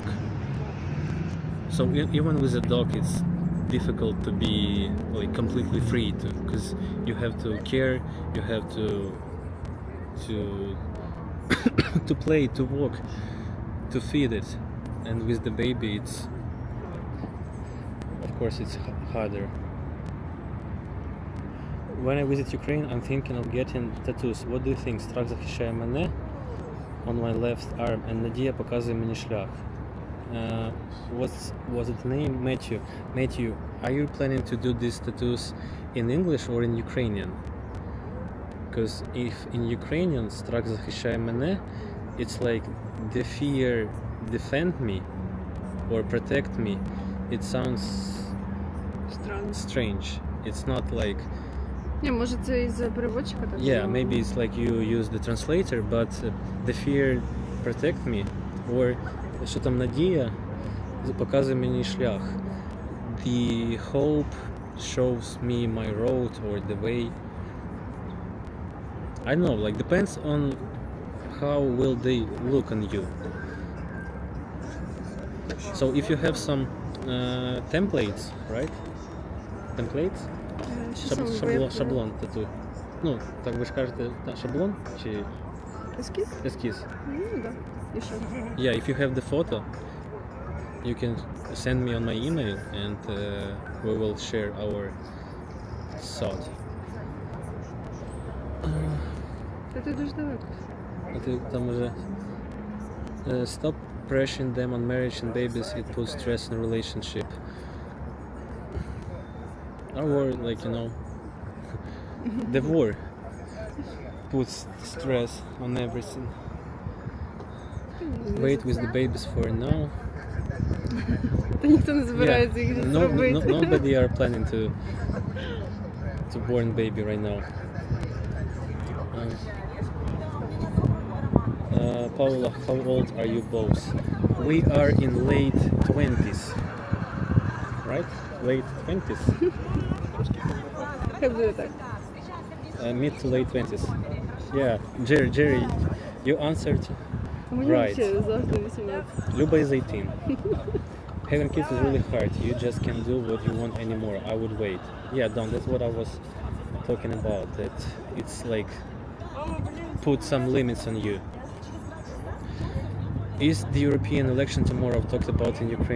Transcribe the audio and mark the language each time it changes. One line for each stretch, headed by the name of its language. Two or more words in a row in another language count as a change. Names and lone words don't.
English: So even with a dog, it's difficult to be like completely free to, because you have to care, you have to to play, to walk, to feed it, and with the baby, it's of course it's harder. When I visit Ukraine, I'm thinking of getting tattoos. What do you think?
Ukrainian: Страх захищає мене
English: on my left arm, and
Ukrainian: Надія показує мені шлях.
English: Was it name? Matthew, are you planning to do these tattoos in English or in Ukrainian? Because if in Ukrainian
Ukrainian: страх захищає мене,
English: it's like the fear defend me or protect me. It sounds
Russian: Странно.
English: strange. It's not like
Ukrainian: Ні, може це із переводчика так?
English: yeah,
Ukrainian: було?
English: maybe it's like you use the translator, but the fear protect me, or
Ukrainian: що там Надія показує мені шлях.
English: The hope shows me my road or the way. I don't know, like depends on how will they look on you. So if you have some templates, right? Templates?
Ukrainian: Що саме? Шаблон тату. Ну, так ви ж кажете, шаблон чи Ескіз? ескіз? Ну, так. І що?
English: Yeah, if you have the photo, you can send me on my email and we will share our thought.
Ukrainian: Та ти дуже далеко. А ти там уже
English: stop pressuring them on marriage and babies, it puts stress in a relationship. Or like, you know, the war puts stress on everything. Wait with the babies for now. Та ніхто не збирається їх зробити. Nobody are planning to born baby right now. Paula, how old are you both? We are in late 20s. Right? Late 20s?
Ukrainian: Хай буде так.
English: Mid to late 20s. Yeah, Jerry, you answered.
Ukrainian: Мені
English: Right.
Ukrainian: ще завжди 18.
English: Luba is 18. Having kids is really hard. You just can't do what you want anymore. I would wait. Yeah, Don, that's what I was talking about. That it's like put some limits on you. Is the European election tomorrow talked about in Ukraine?